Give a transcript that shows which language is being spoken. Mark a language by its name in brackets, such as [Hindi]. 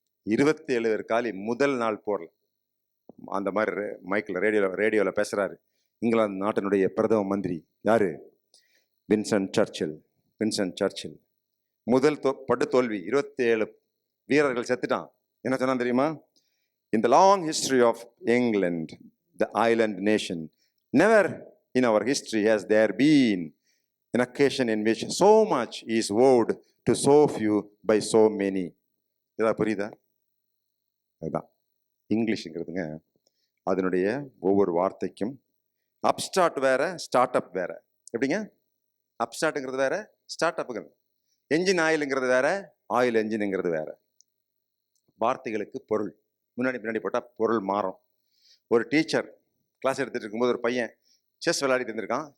[Tamil] 27 காலி முதல் நாள் போர்ல. அந்த மாதிரி மைக்கில் ரேடியோவில் பேசுறாரு. இங்கிலாந்து நாட்டினுடைய பிரதம மந்திரி யாரு? வின்சென்ட் சர்ச்சில். வின்சென்ட் சர்ச்சில் முதல் படு தோல்வி, 27 வீரர்கள் செத்துட்டான். என்ன சொன்னா தெரியுமா? [English] In the long history of England, the island nation, never in our history has there been an occasion in which so much is owed to so few by so many. [Tamil] இதா புரியுதா? அதுதான் இங்கிலீஷுங்கிறதுங்க. அதனுடைய ஒவ்வொரு வார்த்தைக்கும் அப்ஸ்டார்ட் வேற, ஸ்டார்ட் அப் வேற. எப்படிங்க? அப்ஸ்டார்ட்டுங்கிறது வேற, ஸ்டார்ட் அப்புங்கிறது. என்ஜின் ஆயிலுங்கிறது வேற, ஆயில் என்ஜினுங்கிறது வேற. வார்த்தைகளுக்கு பொருள் முன்னாடி பின்னாடி போட்டால் பொருள் மாறும். ஒரு டீச்சர் கிளாஸ் எடுத்துகிட்டு இருக்கும்போது ஒரு பையன் செஸ் விளையாடிட்டு இருந்திருக்கான்.